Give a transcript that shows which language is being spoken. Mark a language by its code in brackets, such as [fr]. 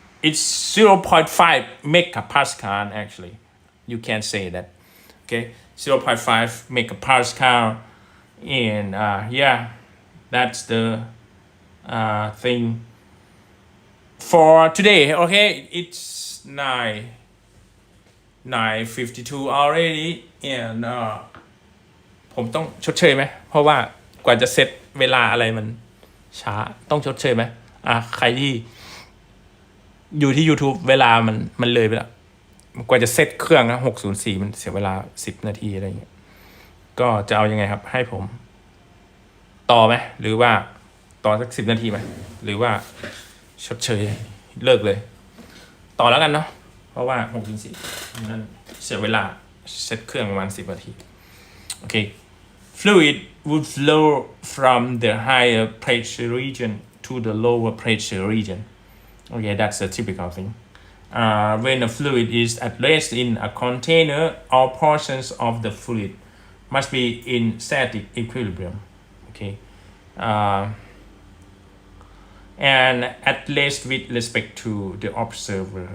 [en] It's 0.5 megapascal actually. You can say that. Okay, 0.5 megapascal, and yeah, that's the thing for today. Okay, it's 9:52 already, and [th] ผมต้องชดเชยไหมเพราะว่ากว่าจะเซตเวลาอะไรมันช้าต้องชดเชยไหมใครที่อยู่ที่ YouTube เวลามันเลยไปแล้วกว่าจะเซตเครื่องนะ604มันเสียเวลา10 นาทีอะไรอย่างเงี้ยก็จะเอายังไงครับให้ผม ต่อไหมหรือว่าต่อสัก10 นาทีไหมหรือว่าชดเชยเลิกเลยต่อแล้วกันเนาะเพราะว่า604นั้นเสียเวลาเซตเครื่องประมาณ10 นาทีโอเค [en] fluid would flow from the higher pressure region to the lower pressure region. Okay, that's a typical thing. When a fluid is at rest in a container, all portions of the fluid must be in static equilibrium. Okay, and at rest with respect to the observer.